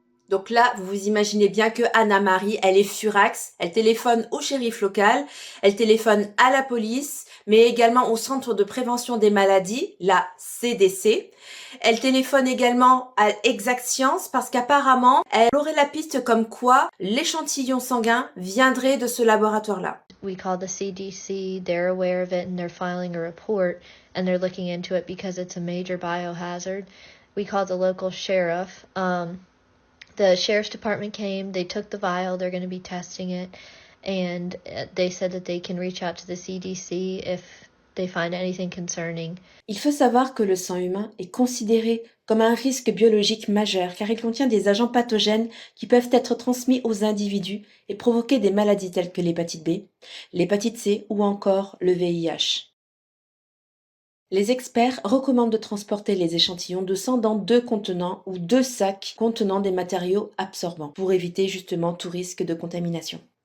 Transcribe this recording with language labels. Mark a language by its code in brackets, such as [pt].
[fr] Donc là, vous vous imaginez bien que Anna-Marie, elle est furax, elle téléphone au shérif local, elle téléphone à la police, mais également au Centre de prévention des maladies, la CDC. Elle téléphone également à Exact Science parce qu'apparemment, elle aurait la piste comme quoi l'échantillon sanguin viendrait de ce laboratoire-là. [en] We called the CDC, they're aware of it and they're filing a report and they're looking into it because it's a major biohazard. We called the local sheriff. The sheriff's department came, they took the vial, they're going to be testing it, and they said that they can reach out to the CDC if they find anything concerning. [fr] Il faut savoir que le sang humain est considéré comme un risque biologique majeur car il contient des agents pathogènes qui peuvent être transmis aux individus et provoquer des maladies telles que l'hépatite B, l'hépatite C ou encore le VIH. Les experts recommandent de transporter les échantillons de sang dans 2 contenants ou 2 sacs contenant des matériaux absorbants pour éviter justement tout risque de contamination.